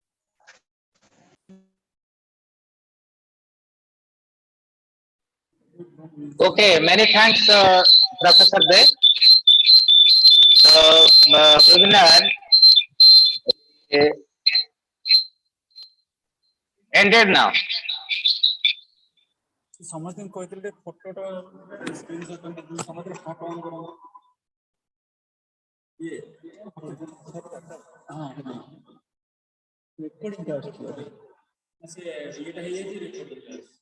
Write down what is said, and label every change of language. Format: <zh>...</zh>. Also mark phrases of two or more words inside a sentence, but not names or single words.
<en>Okay, many thanks, Professor De. Webinar ended now.</en> <or>ସମସ୍ତଙ୍କୁ କହିଥିଲେ ଫଟୋଟା ସ୍କ୍ରିନଶଟ ନେଇକି ସମସ୍ତେ</or> <en>photo on</en> <or>କରନ୍ତୁ ଇଏ ହଁ ରେକର୍ଡିଂଟା ଆସୁଛି ସେ ଇଏଟା ହେଇଯାଇଛି ରେକର୍ଡିଂଟା</or>